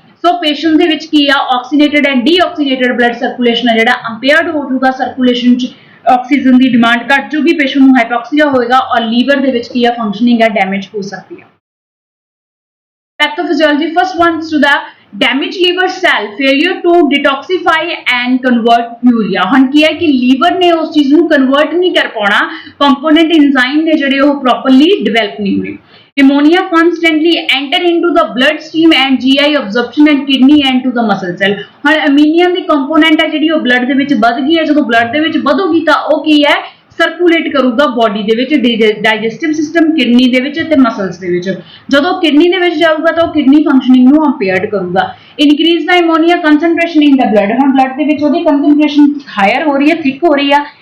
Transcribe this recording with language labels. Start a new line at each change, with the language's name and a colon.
Punjabi: ਸੋ patient ਦੇ ਵਿੱਚ ਕੀ ਆ ਆਕਸੀਨੇਟਡ ਐਂਡ ਡੀਆਕਸੀਨੇਟਡ ਬਲੱਡ ਸਰਕੂਲੇਸ਼ਨ ਹੈ ਜਿਹੜਾ ਅੰਪੇਅਰਡ ਹੋ ਜਾਊਗਾ, ਸਰਕੂਲੇਸ਼ਨ 'ਚ ਆਕਸੀਜਨ ਦੀ ਡਿਮਾਂਡ ਘੱਟ ਜੂਗੀ, ਪੇਸ਼ੈਂਟ ਨੂੰ ਹਾਈਪੋਕਸੀਆ ਹੋਏਗਾ ਔਰ ਲੀਵਰ ਦੇ ਵਿੱਚ ਕੀ ਆ ਫੰਕਸ਼ਨਿੰਗ ਹੈ ਡੈਮੇਜ ਹੋ ਸਕਦੀ ਹੈ।
English: Pathophysiology first ones to the damage liver cell, failure to detoxify and convert urea.
Punjabi: ਹੁਣ ਕੀ ਹੈ ਕਿ ਲੀਵਰ ਨੇ ਉਸ ਚੀਜ਼ ਨੂੰ ਕਨਵਰਟ ਨਹੀਂ ਕਰ ਪਾਉਣਾ, ਕੰਪੋਨੈਂਟ ਐਂਜ਼ਾਈਮ ਨੇ ਜਿਹੜੇ ਉਹ ਪ੍ਰੋਪਰਲੀ ਡਿਵੈਲਪ ਨਹੀਂ ਹੋਣੇ।
English: Ammonia constantly enter into the bloodstream and GI absorption and kidney and to the muscle cell।
Punjabi: ਹੁਣ ਅਮੀਨੀਆ ਦੀ ਕੰਪੋਨੈਂਟ ਹੈ ਜਿਹੜੀ ਉਹ ਬਲੱਡ ਦੇ ਵਿੱਚ ਵੱਧ ਗਈ ਹੈ, ਜਦੋਂ ਬਲੱਡ ਦੇ ਵਿੱਚ ਵਧੂਗੀ ਤਾਂ ਉਹ ਕੀ ਹੈ ਸਰਕੂਲੇਟ ਕਰੂਗਾ ਬੋਡੀ ਦੇ ਵਿੱਚ, ਡਾਈਜੈਸਟਿਵ ਸਿਸਟਮ, ਕਿਡਨੀ ਦੇ ਵਿੱਚ ਤੇ ਮਸਲਸ ਦੇ ਵਿੱਚ। ਜਦੋਂ ਕਿਡਨੀ ਦੇ ਵਿੱਚ ਜਾਊਗਾ ਤਾਂ ਉਹ ਕਿਡਨੀ ਫੰਕਸ਼ਨਿੰਗ ਨੂੰ ਅੰਪੇਅਰਡ ਕਰੂਗਾ।
English: increase the ammonia concentration in the blood,
Punjabi: ਹੁਣ ਬਲੱਡ ਦੇ ਵਿੱਚ ਉਹਦੀ ਕੰਸੈਂਟ੍ਰੇਸ਼ਨ ਹਾਇਰ ਹੋ ਰਹੀ ਹੈ, ਥਿਕ ਹੋ ਰਹੀ ਆ।